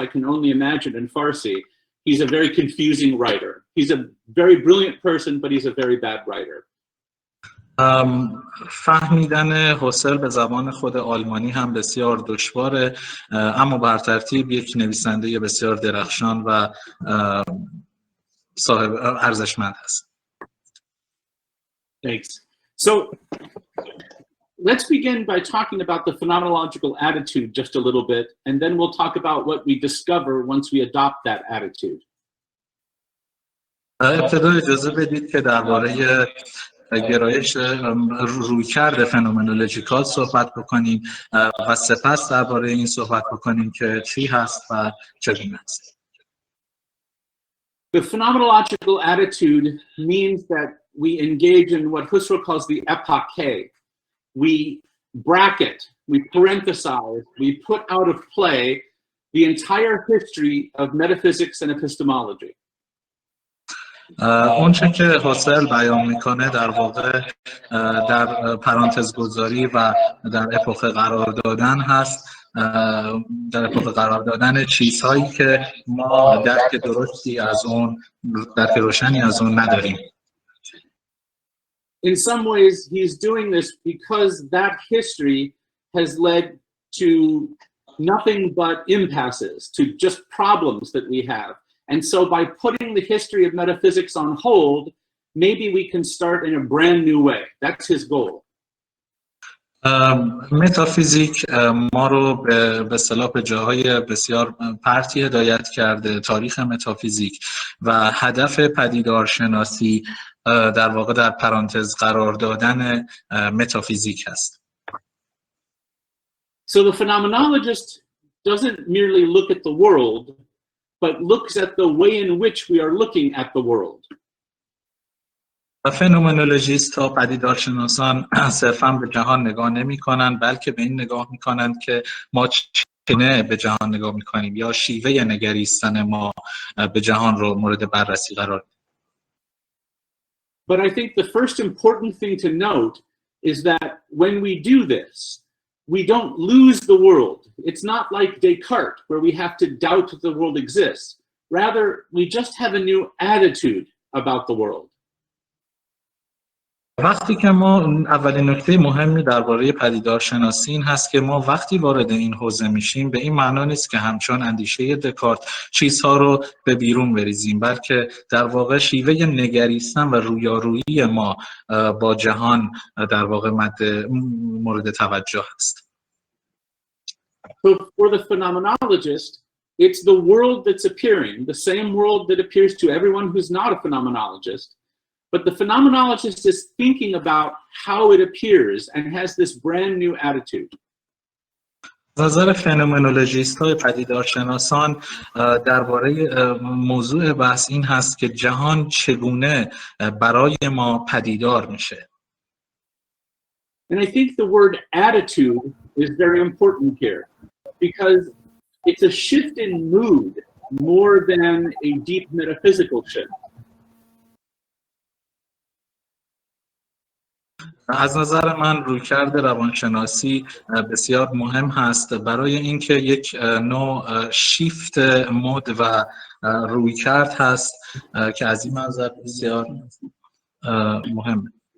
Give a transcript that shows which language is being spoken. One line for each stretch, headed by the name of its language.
English: I can only imagine in Farsi. He's a very confusing writer. He's a very brilliant person, but he's a very bad writer.
Persian: فهمیدن هوسرل به زبان خود آلمانی هم بسیار دشواره، اما بر ترتیب یک نویسنده بسیار درخشان و صاحب ارزشمند است.
English: Thanks. So let's begin by talking about the phenomenological attitude just a little bit, and then we'll talk about what we discover once we adopt that attitude.
Persian: ابتدا اجازه بدید که درباره گرایش رویکرد فنومنولوژیکال صحبت بکنیم و سپس درباره این صحبت بکنیم که چی هست و چگونه است.
English: The phenomenological attitude means that we engage in what Husserl calls the epoche. We bracket, we parenthesize, we put out of play the entire history of metaphysics and epistemology.
Persian: اونچه که هوسرل بیان میکنه در واقع در پرانتز گذاری و در اپوخه قرار دادن هست، در اپوخه قرار دادن چیزهایی که ما درک درستی از اون، درک روشنی از اون نداریم.
English: In some ways he's doing this because that history has led to nothing but impasses, to just problems that we have. And so by putting the history of metaphysics on hold, maybe we can start in a brand new way. That's his goal.
Persian: متافیزیک ما رو به اصطلاح به جاهای بسیار پرتی هدایت کرده، تاریخ متافیزیک و هدف پدیدارشناسی در واقع در پرانتز قرار دادن متافیزیک هست.
English: So the phenomenologist doesn't merely look at the world, but looks at the way in which we are looking at the world.
Persian: و فنومنولوژیست ها پدیدارشناسان صرفاً به جهان نگاه نمی کنند، بلکه به این نگاه می کنند که ما چگونه به جهان نگاه می کنیم یا شیوه نگریستن ما به جهان رو مورد بررسی قرار دیم.
English: But I think the first important thing to note is that when we do this, we don't lose the world. It's not like Descartes, where we have to doubt that the world exists. Rather, we just have a new attitude about the world.
Persian: وقتی که ما اولین نکته مهمی درباره پدیدارشناسی این هست که ما وقتی وارد این حوزه میشیم به این معنا نیست که همچون اندیشه دکارت چیزها رو به بیرون بریزیم، بلکه در واقع شیوه نگریستن و رویارویی ما با جهان در واقع مورد توجه است.
English: So for the phenomenologist, it's the world that's appearing, the same world that appears to everyone who's not a phenomenologist. But the phenomenologist is thinking about how it appears and has this brand new attitude.
Persian: نظر فنومنولوژیست های پدیدارشناسان درباره موضوع بحث این هست که جهان چگونه برای ما پدیدار میشه.
English: And I think the word attitude is very important here because it's a shift in mood more than a deep metaphysical shift.
Persian: از نظر من رویکرد روانشناسی بسیار مهم هست برای اینکه یک نوع شیفت مود و رویکرد هست که از این منظر بسیار مهمه.